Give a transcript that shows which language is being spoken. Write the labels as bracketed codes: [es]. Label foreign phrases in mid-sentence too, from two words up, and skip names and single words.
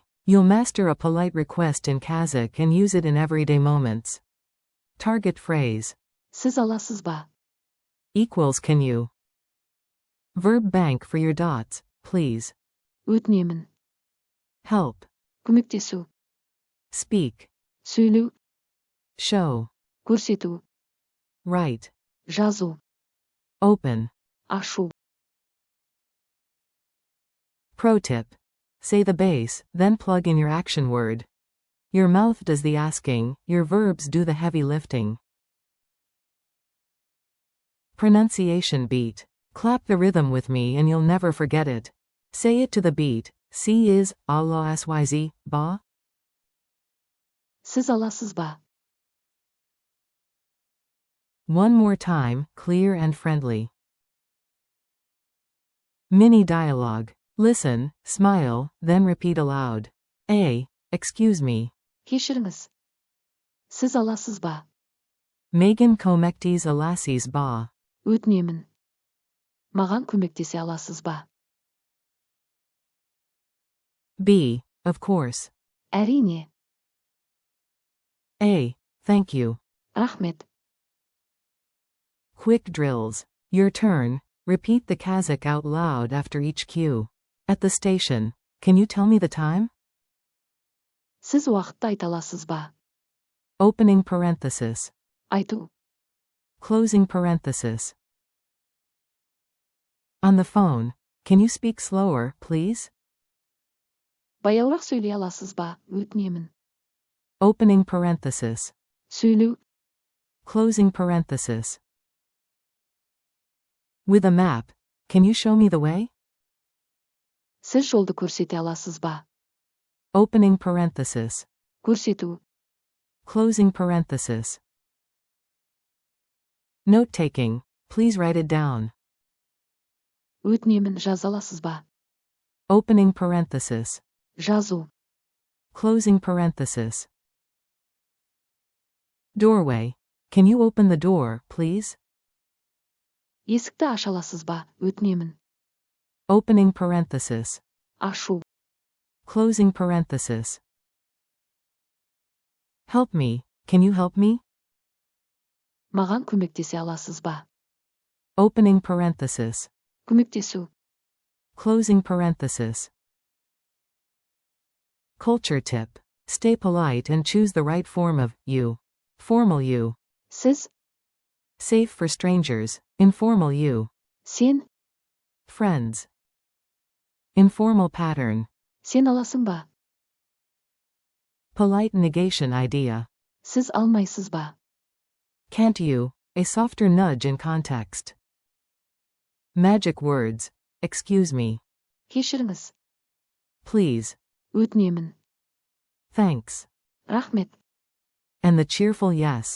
[en] You'll master a polite request in Kazakh and use it in everyday moments. Target phrase. [kk] Siz alasız ba? [en] Equals can you? Verb bank for your dots, please. [kk] Өтінемін. [en] Help. [kk] Көмектесу. [en] Speak. [kk] Сөйлеу. [en] Show. [kk] Көрсету. [en] Write. [kk] Жазу. [en] Open. [kk] Ашу. [en] Pro tip. Say the base, then plug in your action word. Your mouth does the asking, your verbs do the heavy lifting. Pronunciation beat. Clap the rhythm with me and you'll never forget it. Say it to the beat. C is, Allah syz, ba? [kk] Siz alasız ba? [en] One more time, clear and friendly. Mini dialogue. Listen, smile, then repeat aloud. A. Excuse me. [kk] Кешіріңіз. Siz alasız ba? Megan komektiz alasiz ba. Өтінемін. Маған көмектесе аласыз ба? [en] B. Of course. [kk] Әрине. [en] A. Thank you. [kk] Рахмет. [en] Quick drills. Your turn. Repeat the Kazakh out loud after each cue. At the station. Can you tell me the time? [kk] Siz уақытты айта аласыз ба? [en] Opening parenthesis. [kk] Айту. [en] Closing parenthesis. On the phone. Can you speak slower, please? [kk] Баяурақ сөйлей аласыз ба? Өтінемін. [en] Opening parenthesis. [kk] Сөйлеу. [en] Closing parenthesis. With a map. Can you show me the way? [kk] Сіз жолды көрсете аласыз ба? [en] Opening parenthesis. [kk] Көрсету. [en] Closing parenthesis. Note taking. Please write it down. [kk] Өтінемін жаза аласыз ба? [en] Opening parenthesis. [kk] Жазу. [en] Closing parenthesis. Doorway. Can you open the door, please? [kk] Есікті аша аласыз ба? Өтінемін. [en] Opening parenthesis. [kk] Ашу. [en] Closing parenthesis. Help me. Can you help me? [kk] Маған көмектесе аласыз ба? [en] Opening parenthesis. [kk] Көмектесу. [en] Closing parenthesis. Culture tip. Stay polite and choose the right form of you. Formal you. [kk] Сіз. [en] Safe for strangers. Informal you. [kk] Сен. [en] Friends. Informal pattern. [kk] Сен аласың ба? [en] Polite negation idea. [kk] Сіз алмайсыз ба? [en] Can't you? A softer nudge in context. Magic words. Excuse me. [kk] Кешіріңіз. [en] Please. [kk] Өтінемін. [en] Thanks. [kk] Рахмет. [en] And the cheerful yes.